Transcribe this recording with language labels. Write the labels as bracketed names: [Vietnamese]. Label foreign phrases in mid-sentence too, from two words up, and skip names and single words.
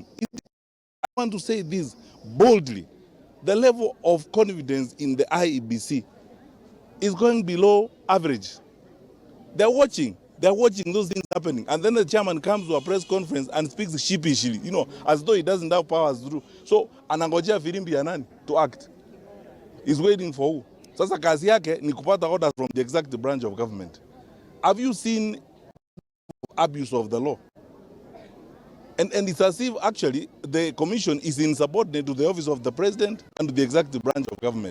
[English] I want to say this boldly. The level of confidence in the Iebc is going below average. They're watching those things happening. And then the chairman comes to a press conference and speaks sheepishly, as though he doesn't have powers to do. So, [Swahili] anangojea firimbi ya nani [English] to act. He's waiting for who? [Swahili] Sasa kazi yake ni kupata [English] orders from the executive branch of government. Have you seen abuse of the law? And it's as if actually the commission is insubordinate to the office of the president and to the executive branch of government.